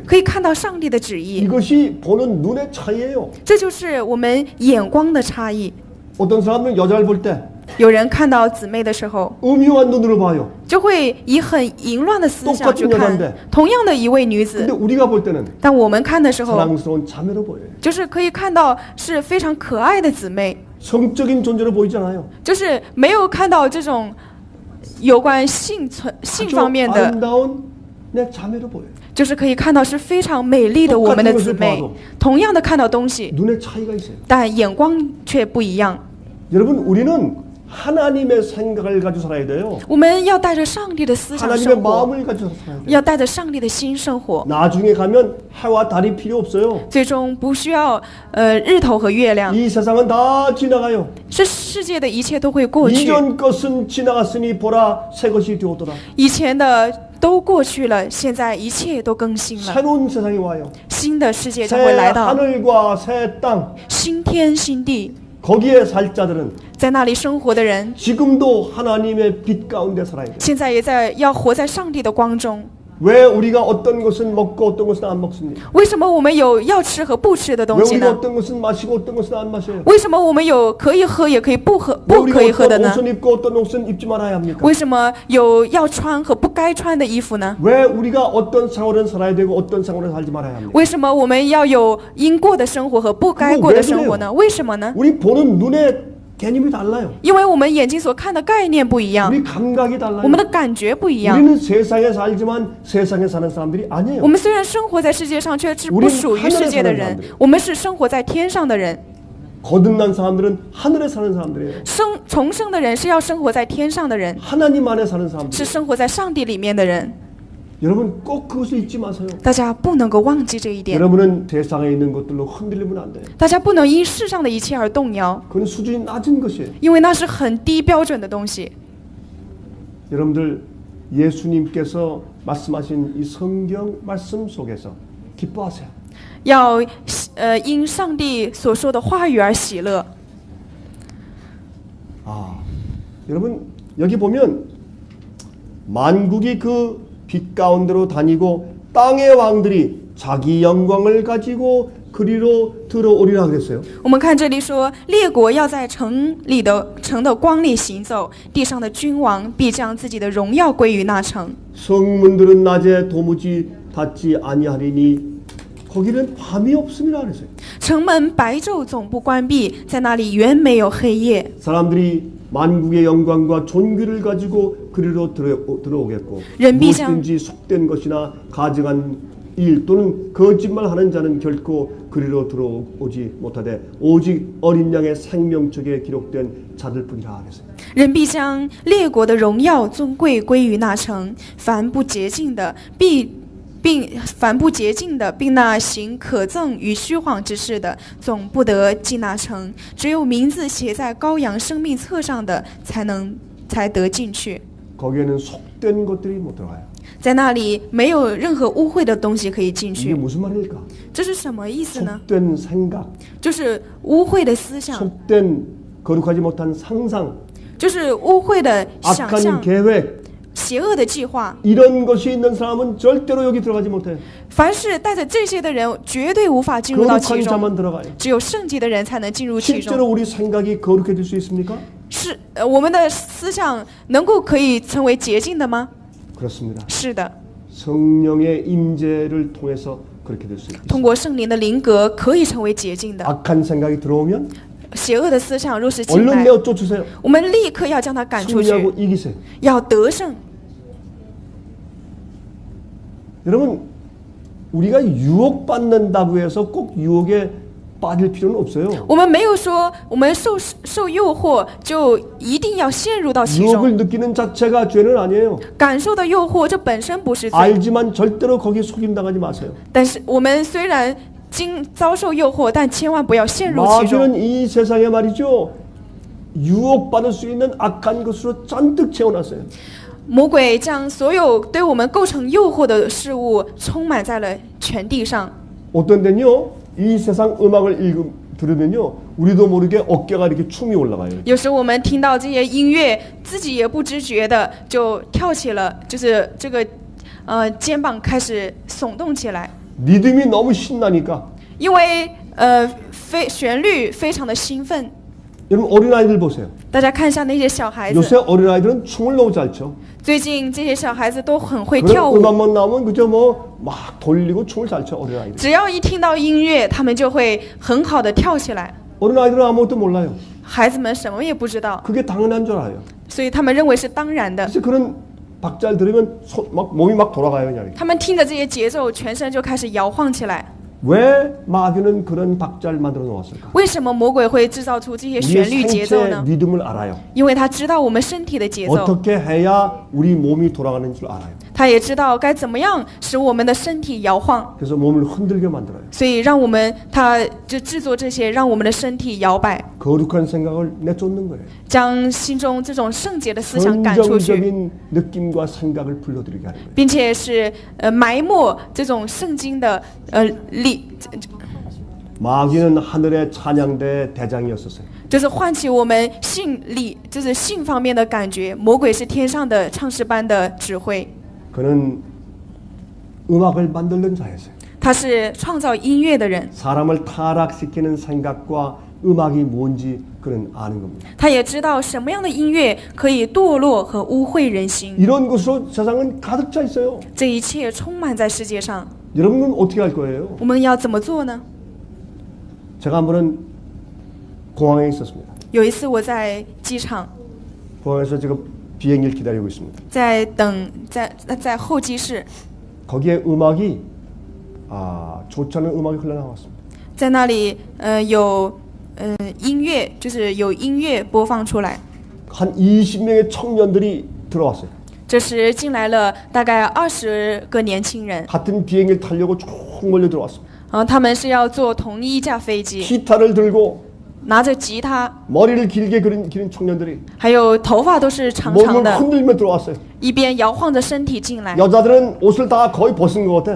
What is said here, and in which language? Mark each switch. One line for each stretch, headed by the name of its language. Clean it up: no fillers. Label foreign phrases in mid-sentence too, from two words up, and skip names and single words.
Chinese: 可以看到上帝的旨意，
Korean: 이것이 보는 눈의 차이예요.
Chinese: 这就是我们眼光的差异。
Korean: 어떤 사람은 여자를 볼 때
Chinese: 有人看到姊妹的时候，
Korean: 음흉한 눈으로 봐요.
Chinese: 就会以很淫乱的思想去
Korean: 똑같은
Chinese: 看
Korean: 여잔데
Chinese: 同样的一位女子
Korean: 근데 ， 우리가 볼 때는
Chinese: 但我们看的时候，
Korean: 사랑스러운 자매로 보여요.
Chinese: 就是可以看到是非常可爱的姊妹，
Korean: 성적인 존재로 보이잖아요.
Chinese: 就是没有看到这种有关性
Korean: 아주
Chinese: 方面的，
Korean: 아름다운 내 자매로 보여요.
Chinese: 就是可以看到是非常美丽的我们的姊妹，同样的看到东西，
Korean: 눈의 차이가 있어요.
Chinese: 但眼光却不一样。
Korean: 여러분 우리는 하나님의 생각을 가지고 살아야 돼요.
Chinese: 我们要带着上帝的思想
Korean: 하나님의
Chinese: 生活，
Korean: 마음을 가지고 살아야 돼요.
Chinese: 要带着上帝的心生活。
Korean: 나중에 가면 해와 달이 필요 없어요.
Chinese: 最终不需要日头和月亮，
Korean: 이 세상은 다 지나가요.
Chinese: 这世界的一切都会过去，
Korean: 이전 것은 지나갔으니 보라 새 것이 되었더라.
Chinese: 以前的都过去了，现在一切都更新了，
Korean: 새로운 세상이 와요.
Chinese: 新的世界将
Korean: 새
Chinese: 会来到，
Korean: 하늘과 새 땅.
Chinese: 新天新地，
Korean: 거기에 살 자들은
Chinese: 在那里生活的人，
Korean: 지금도 하나님의 빛 가운데 살아야 돼요.
Chinese: 现在也要活在上帝的光中。
Korean: 왜 우리가 어떤 것은 먹고 어떤 것은 안 먹습니까?
Chinese: 为什么我们有要吃和不吃的
Korean: 왜
Chinese: 东西
Korean: 우리가
Chinese: 呢？
Korean: 어떤 것은 마시고 어떤 것은 안 마셔요?
Chinese: 为什么我们有可以喝也可以不喝
Korean: 왜
Chinese: 不可以
Korean: 우리가
Chinese: 喝的
Korean: 어떤
Chinese: 呢？
Korean: 옷은 입고 어떤 옷은 입지 말아야 합니까?
Chinese: 为什么有要穿和不该穿的衣服呢？ 왜 우리가 어떤 생활을 살아야 되고 어떤 생활을 살지 말아야 합니까? 为什么我们要有应过的生活和不该过的生活呢？为什么呢？
Korean: 우리 보는 눈의 개념이 달라요.
Chinese: 因为我们眼睛所看的概念不一样，
Korean: 우리 감각이 달라요.
Chinese: 我们的感觉不一样。
Korean: 우리는 세상에 살지만 세상에 사는 사람들이 아니에요.
Chinese: 我们虽然生活在世界上，却是不属于世界的人。我们是生活在天上的人。
Korean: 거듭난 사람들은 하늘에 사는 사람들이에요.
Chinese: 重生的人是要生活在天上的人，
Korean: 하나님 안에 사는 사람들.
Chinese: 是生活在上帝里面的人。
Korean: 여러분 꼭 그것을 잊지 마세요.
Chinese: 大家不能够忘记这一点，
Korean: 여러분은 세상에 있는 것들로 흔들리면 안 돼요.
Chinese: 大家不能因世上的一切而动摇，
Korean: 그건 수준이 낮은 것이에요.
Chinese: 因为那是很低标准的东西。
Korean: 여러분들 예수님께서 말씀하신 이 성경 말씀 속에서 기뻐하세요.
Chinese: 要因上帝所说的话语而喜乐。
Korean: 여러분 여기 보면 만국이 그 빛 가운데로 다니고 땅의 왕들이 자기 영광을 가지고 그리로 들어오리라 그랬어요.
Chinese: 我们看这里说，列国要在城的光里行走，地上的君王必将自己的荣耀归于那城。
Korean: 성문들은 낮에 도무지 닫지 아니하리니 거기는 밤이 없음이라 그랬어요.
Chinese: 城门白昼总不关闭，在那里原没有黑夜。
Korean: 사람들이 만국의 영광과 존귀를 가지고 그리로 들어오겠고 른비장. 무엇이든지 속된 것이나 가증한 일 또는 거짓말하는 자는 결코 그리로 들어오지 못하되 오직 어린 양의 생명책에 기록된 자들뿐이라 그랬어요.
Chinese: 人必将列国的荣耀尊贵归于那城，凡不洁净的并那行可憎与虚谎之事的，总不得进那城。只有名字写在羔羊生命册上的，才得进去。
Korean: 거기에는 속된 것들이 못 들어가요.
Chinese: 在那里没有任何污秽的东西可以进
Korean: 이게
Chinese: 去。
Korean: 무슨 말일까?
Chinese: 这是什么意思呢？
Korean: 속된 생각,
Chinese: 就是污秽的思想，
Korean: 속된 거룩하지 못한 상상,
Chinese: 就是污秽的想
Korean: 악한
Chinese: 象，
Korean: 계획
Chinese: 邪恶的计划。
Korean: 이런 것이 있는 사람은 절대로 여기 들어가지 못해요.
Chinese: 凡是带着这些的人，绝对无法进入到其
Korean: 거룩한
Chinese: 中。
Korean: 자만 들어가요.
Chinese: 只有圣洁的人才能进入其
Korean: 실제로
Chinese: 中。
Korean: 우리 생각이 거룩해질 수 있습니까?
Chinese: 是我们的思想能够可以成为洁净的吗？
Korean: 그렇습니다.
Chinese: 是的，
Korean: 성령의 임재를 통해서 그렇게 될 수 있습니다.
Chinese: 通过圣灵的灵格可以成为洁净的。
Korean: 악한 생각이 들어오면
Chinese: 邪恶的思想若是进
Korean: 얼른
Chinese: 来，
Korean: 내어 쫓으세요.
Chinese: 我们立刻要将它赶出去，
Korean: 승리하고 이기세요.
Chinese: 要得胜。
Korean: 여러분 우리가 유혹받는다고 해서 꼭 유혹에 빠질 필요는 없어요.
Chinese: 我们没有说我们受诱惑就一定要陷入到其
Korean: 유혹을
Chinese: 中，
Korean: 느끼는 자체가 죄는 아니에요.
Chinese: 感受到诱惑这本身不是罪。
Korean: 알지만 절대로 거기에 속임당하지 마세요.
Chinese: 但是我们虽然遭受诱惑，但千万不要陷入其中。
Korean: 마귀는 이 세상에 말이죠. 유혹받을 수 있는 악한 것으로 잔뜩 채워놨어요.
Chinese: 魔鬼将所有对我们构成诱惑的事物充满在了全地上。
Korean: 어떤 데는요. 이 세상 음악을 들으면요. 우리도 모르게 어깨가 이렇게 춤이 올라가요.
Chinese: 有时我们听到这些音乐，自己也不知觉的就跳起了，就是这个肩膀开始耸动起来，
Korean: 리듬이 너무 신나니까.
Chinese: 因为旋律非常的兴奋。
Korean: 여러분 어린아이들 보세요.
Chinese: 大家看一下那些小孩子，
Korean: 요새 어린아이들은 춤을 너무 잘 춰.
Chinese: 最近这些小孩子都很会跳
Korean: 그런
Chinese: 舞，
Korean: 음악만 나오면 그저 뭐 막 돌리고 춤을 잘 춰 어린아이들.
Chinese: 只要一听到音乐，他们就会很好的跳起来。
Korean: 어린아이들은 아무것도 몰라요.
Chinese: 孩子们什么也不知道，
Korean: 그게 당연한 줄 알아요.
Chinese: 所以他们认为是当然的。
Korean: 그래서 그런 박자를 들으면 막 몸이 막 돌아가요 그냥.
Chinese: 他们听着这些节奏，全身就开始摇晃起来。
Korean: 왜 마귀는 그런 박자를 만들어 놓았을까?
Chinese: 为什么魔鬼会制造出这些旋律
Korean: 우리의
Chinese: 节奏
Korean: 생체
Chinese: 呢？
Korean: 리듬을 알아요.
Chinese: 因为他知道我们身体的节奏，
Korean: 어떻게 해야 우리 몸이 돌아가는 줄 알아요.
Chinese: 他也知道该怎么样使我们的身体摇晃，
Korean: 그래서 몸을 흔들게 만들어요.
Chinese: 所以让我们他就制作这些，让我们的身体摇摆，
Korean: 거룩한 생각을 내쫓는 거예요.
Chinese: 将心中这种圣洁的思想赶出去，
Korean: 긍정적인 느낌과 생각을 불러들이게 하는 거예요.
Chinese: 并且是埋没这种圣经的力，
Korean: 마귀는 하늘의 찬양대 대장이었었어요.
Chinese: 就是唤起我们性力，就是性方面的感觉。魔鬼是天上的唱诗班的指挥，
Korean: 그는 음악을 만들는 자였어요.
Chinese: 他是创造音乐的人，
Korean: 사람을 타락시키는 생각과 음악이 뭔지 그는 아는 겁니다.
Chinese: 他也知道什么样的音乐可以堕落和污秽人心。
Korean: 이런 것으로 세상은 가득 차 있어요.
Chinese: 这一切充满在世界上，
Korean: 여러분은 어떻게 할 거예요?
Chinese: 我们要怎么做呢？
Korean: 제가 한 번은 공항에 있었습니다.
Chinese: 有一次我在机场，
Korean: 공항에서 지금 비행기를 기다리고 있습니다.
Chinese: 在等在候机室，
Korean: 거기에 음악이 좋지 않은 음악이 흘러나왔습니다.
Chinese: 在那里有音乐，就是有音乐播放出来。
Korean: 한 20명의 청년들이 들어왔어요.
Chinese: 这时进来了大概20个年轻人，
Korean: 같은 비행기를 타려고 쭉 몰려 들어왔습니다.
Chinese: 他们是要坐同一架飞机，
Korean: 기타를 들고
Chinese: 拿着吉他，
Korean: 머리를 길게 기른 청년들이
Chinese: 还有头发都是长长
Korean: 몸을
Chinese: 的，
Korean: 흔들며 들어왔어요.
Chinese: 一边摇晃着身体进来。
Korean: 여자들은 옷을 다 거의 벗은 것 같아.